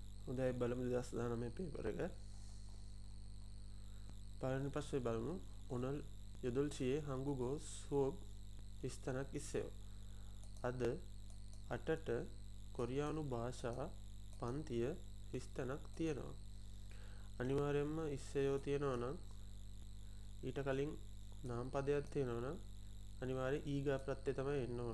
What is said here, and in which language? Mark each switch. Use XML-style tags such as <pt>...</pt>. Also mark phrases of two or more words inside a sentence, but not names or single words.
<si>හොඳයි බලමු 2019 පේපර් එක. පළවෙනි ප්‍රශ්නේ බලමු.</si> <ko>오늘 8시에 한국어 수업 비슷하게 있어요.</ko> <si>අද 8ට කොරියානු භාෂා පන්තිය විස්තනක් තියෙනවා. අනිවාර්යයෙන්ම ඉස්සෙයෝ තියෙනවා නම් ඊට කලින් නාම පදයක් තියෙනවා නම් අනිවාර්යයෙන් ඊගා ප්‍රත්‍යය තමයි එන්න ඕන.</si>